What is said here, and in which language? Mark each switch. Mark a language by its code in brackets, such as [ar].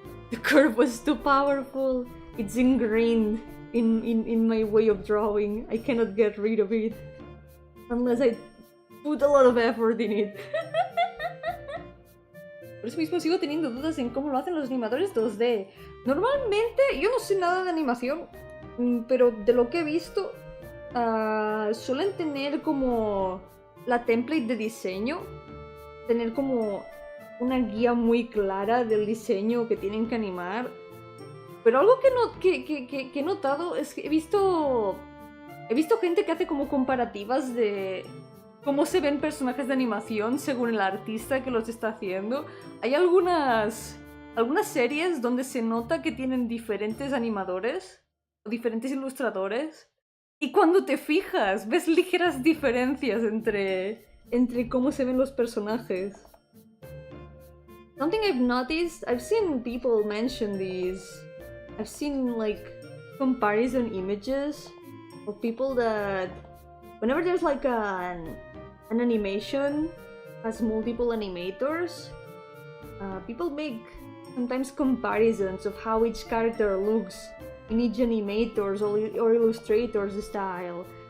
[en] The curve was too powerful. It's ingrained in my way of drawing. I cannot get rid of it unless I put a lot of effort in it. [es] Por eso mismo sigo teniendo dudas en cómo lo hacen los animadores 2D. Normalmente, yo no sé nada de animación, pero de lo que he visto, suelen tener como la template de diseño, tener como una guía muy clara del diseño que tienen que animar. Pero algo que he notado es que he visto gente que hace como comparativas de cómo se ven personajes de animación según el artista que los está haciendo. Hay algunas series donde se nota que tienen diferentes animadores o diferentes ilustradores, y cuando te fijas ves ligeras diferencias entre cómo se ven los personajes. [en] Something I've noticed, I've seen people mention these. I've seen like comparison images of people that whenever there's like an animation has multiple animators, people make sometimes comparisons of how each character looks in each animator's or illustrator's style.